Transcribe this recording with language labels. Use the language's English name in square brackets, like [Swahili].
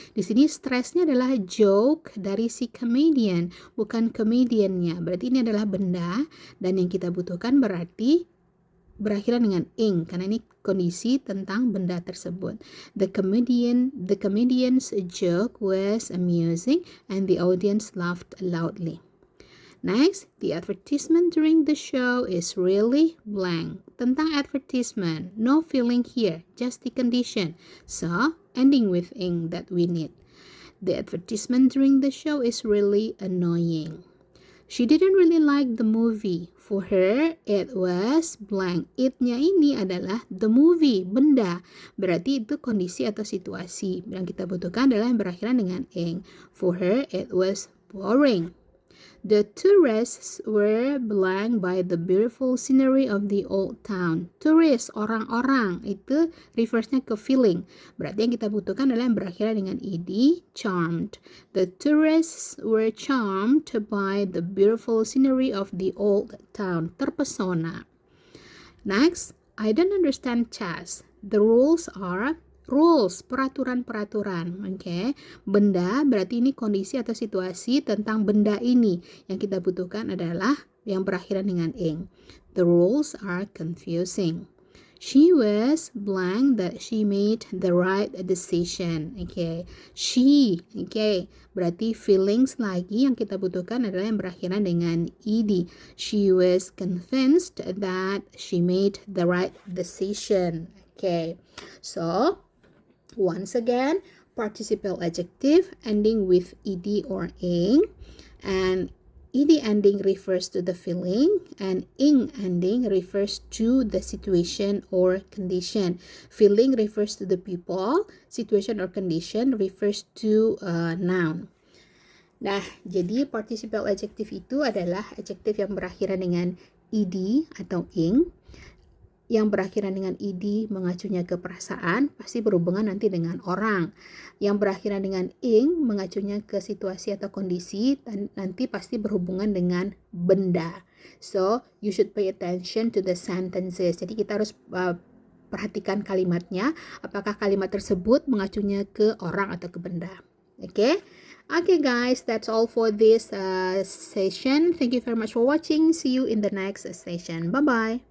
[Indonesian] Di sini stresnya adalah joke dari si comedian, bukan comediannya. Berarti ini adalah benda dan yang kita butuhkan berarti berakhiran dengan ing karena ini kondisi tentang benda tersebut. [English] The comedian's joke was amusing and the audience laughed loudly. Next, the advertisement during the show is really blank. [Indonesian] Tentang [English] advertisement, no feeling here, just the condition. So, ending with ing that we need. The advertisement during the show is really annoying. She didn't really like the movie. For her, it was blank. [Indonesian] It-nya ini adalah the movie, benda. Berarti itu kondisi atau situasi. Yang kita butuhkan adalah yang berakhiran dengan ing. [English] For her, it was boring. The tourists were blank by the beautiful scenery of the old town. [Indonesian] Tourist, orang-orang, itu refers-nya ke feeling. Berarti yang kita butuhkan adalah yang berakhiran dengan ed, charmed. [English] The tourists were charmed by the beautiful scenery of the old town. [Indonesian] Terpesona. [English] Next, I don't understand chess. The rules are rules, [Indonesian] peraturan-peraturan. [English] Oke. [Indonesian] Benda berarti ini kondisi atau situasi tentang benda ini. Yang kita butuhkan adalah yang berakhiran dengan ing. [English] The rules are confusing. She was blank that she made the right decision. Oke. She, oke. [Indonesian] Berarti feelings lagi yang kita butuhkan adalah yang berakhiran dengan ed. [English] She was convinced that she made the right decision. Okay. So, once again, participial adjective ending with ed or ing, and ed ending refers to the feeling, and ing ending refers to the situation or condition. Feeling refers to the people, situation or condition refers to a noun. [Indonesian] Nah, jadi participial adjective itu adalah adjektif yang berakhiran dengan ed atau ing. Yang berakhiran dengan ed mengacunya ke perasaan, pasti berhubungan nanti dengan orang. Yang berakhiran dengan ing mengacunya ke situasi atau kondisi, dan nanti pasti berhubungan dengan benda. [English] So, you should pay attention to the sentences. [Indonesian] Jadi kita harus perhatikan kalimatnya, apakah kalimat tersebut mengacunya ke orang atau ke benda. [English] Okay? Okay guys, that's all for this session. Thank you very much for watching. See you in the next session. Bye-bye.